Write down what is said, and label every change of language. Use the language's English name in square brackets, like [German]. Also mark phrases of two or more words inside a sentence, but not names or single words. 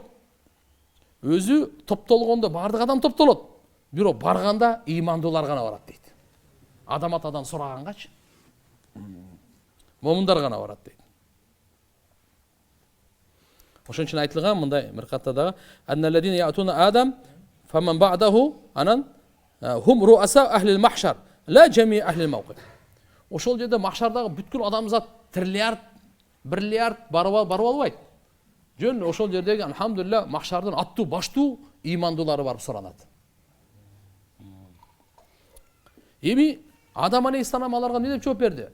[Kyrgyz] Өзү топтолгондо бардык адам топтолот. Бирок барганда ыймандуулар гана барат дейт. Адам атадан сурагангачы момундар гана барат дейт. Ошон үчүн айтылган мындай бир каттадагы: [Arabic] "أن الذين يأتون آدم فمن بعده إن هم رؤساء أهل المحشر لا جميع أهل الموقف". [Kyrgyz] Ошол жерде махшардагы бүткүл адамзат триллиард, бирлиард барып албайт. Жөн ошол жердеги алхамдулилла махшардын аттуу, баштуу ыймандуулары барып суранат. Эми Адам алейхиссалам аларга эмне деп жооп берди?